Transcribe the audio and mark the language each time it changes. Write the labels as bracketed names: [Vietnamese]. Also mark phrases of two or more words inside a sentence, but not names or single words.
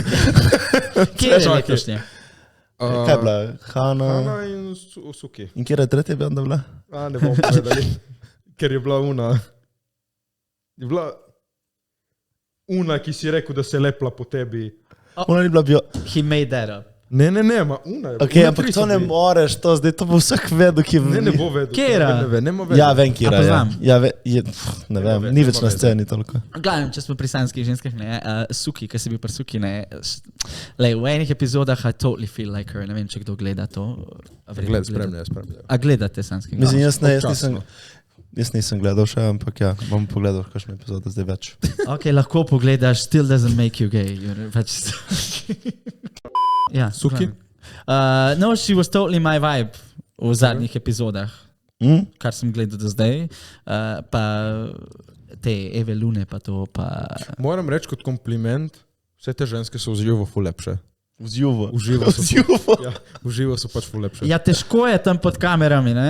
[Slovenian] Kje je Čakaj. letošnje? Kaj je bila? Hana. Ana in Suki. In kje je tretja benda bila? Ne bomo povedali, ker je bila una. Je bila una, ki si rekel, da se je lepla po tebi. Ona ni bila bio. [English] He made that up. [Slovenian] Ne, ma una je. Ok, una ampak tri to so ne bili. moreš, to zdaj, to bo vsak vedel, ki Ne bo vedel. Kera? Ne bo vedel. Ja, vem, kje A je. poznam? Ja, ne vem, ve, ni ne več na ve. sceni toliko. Glavno, če smo pri sanskih ženskah, ne, Suki, ki si bil pri Suki, ne, lej, v enih epizodah [English] I totally feel like her, [Slovenian] ne vem, če kdo gleda to. A verjetno Gled, gleda. spremljaj. A gledate sanskih? Mislim, jaz Občasno. nisem gledal še, ampak ja, bom pogledal, kakšne epizode zdaj več. Ok, lahko pogledaš, [English] still doesn't make you gay. You're pač... [Slovenian] ja, Suki? [English] No, she was totally my vibe [Slovenian] v zadnjih epizodah, kar sem gledal do zdaj. Pa te Eve Lune, pa to, pa... Moram reči kot kompliment, vse te ženske so v živo ful lepše. Vzjuvo. V živo so, Vzjuvo. ja, v živo so pač ful lepše. Ja, težko je tam pod kamerami, ne?